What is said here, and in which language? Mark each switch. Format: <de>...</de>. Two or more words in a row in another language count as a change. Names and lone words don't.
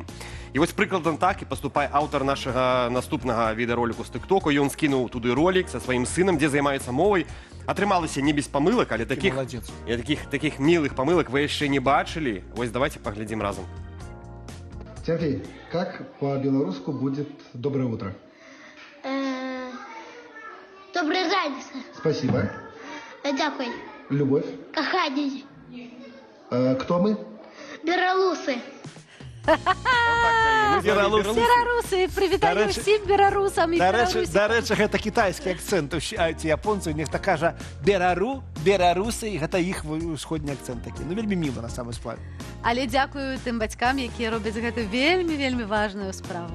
<be>І вось прыкладам так і паступае аўтар нашага наступнага відэароліку з тыктоку. Ён скінуў туды ролік са сваім сынам, дзе займаецца мовай. Атрымалася не без памылак, але</be> <ru>таких милых</ru> <be>памылак вы яшчэ не бачылі. Вось давайте паглядзім разам.</be> <ru>Сергей, как по-белорусски будет «доброе утро»? Добрый ранец. Спасибо.</ru> <uk>Дякую.</uk> <ru>Любовь.</ru> <uk>Кохання.</uk> <ru>Кто мы? Белорусы.</ru> <uk>Беларусы, привітаю всім беларусам і беларусам. До речі,</uk> <be>гэта кітайскі акцент. А ці японцы, нехта кажа беларусы, і гэта іх усходні акцент такі. Ну, вельмі міла на самой справе. Але дзякую тым бацькам, якія робяць гэту вельмі важную справу.</be>